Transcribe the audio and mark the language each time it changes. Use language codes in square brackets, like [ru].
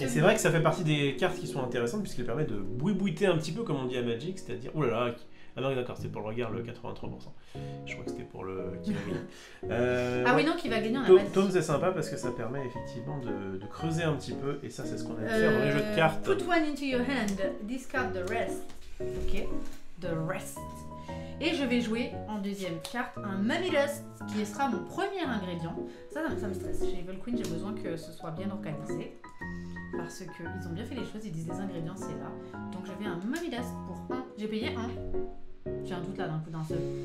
[fr] Et c'est vrai que ça fait partie des cartes qui sont intéressantes puisqu'elles permettent de boui-bouiter un petit peu comme on dit à Magic, c'est-à-dire... Oh là là. Ah non, d'accord, c'était pour le regard, le 83%. Je crois que c'était pour le qui va gagner. Ah oui, non, qui va gagner, on a pas dit. Tomes c'est sympa parce que ça permet effectivement de creuser un petit peu et ça c'est ce qu'on aime faire dans les jeux de cartes. [en] Put one into your hand, discard the rest. Ok, the rest. [fr] Et je vais jouer en deuxième carte un Mummy Dust qui sera mon premier ingrédient. Ça me stresse. Chez Evil Queen, j'ai besoin que ce soit bien organisé. Parce qu'ils ont bien fait les choses, ils disent les ingrédients c'est là. Donc je vais un Mummy Dust pour 1. J'ai payé 1. J'ai un doute là d'un coup d'un seul.